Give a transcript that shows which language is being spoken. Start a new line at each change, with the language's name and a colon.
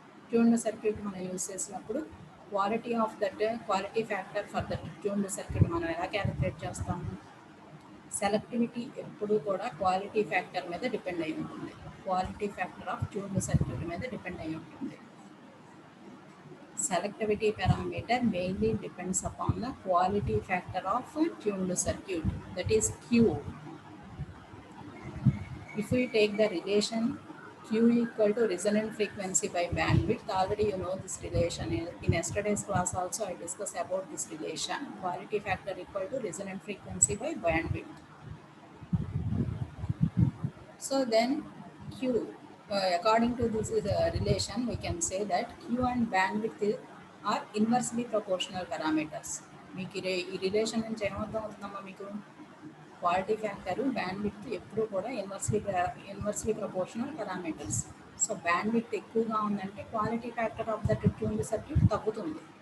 Telugu: Tuned circuit మనం use చేసినప్పుడు quality factor for that tuned circuit మనం ఎలా క్యాలిక్యులేట్ చేస్తాము? సెలెక్టివిటీ ఎప్పుడు కూడా క్వాలిటీ ఫ్యాక్టర్ మీద డిపెండ్ అయి ఉంటుంది. Quality factor of tuned circuit మీద డిపెండ్ అయి ఉంటుంది.
English: Selectivity parameter mainly depends upon the quality factor of a tuned circuit, that is Q. If we take the relation Q equal to resonant frequency by bandwidth, already you know this relation. In yesterday's class also I discussed about this relation. Quality factor equal to resonant frequency by bandwidth. So then Q, according to this relation, we can say that Q and bandwidth are inversely proportional parameters.
Telugu: మీకు ఈ relation నుంచి ఏమర్థం అవుతుందమ్మా మీకు? Quality factor, bandwidth ఎప్పుడు కూడా inversely proportional parameters. So bandwidth ఎక్కువగా ఉందంటే quality factor of that tuned circuit తగ్గుతుంది.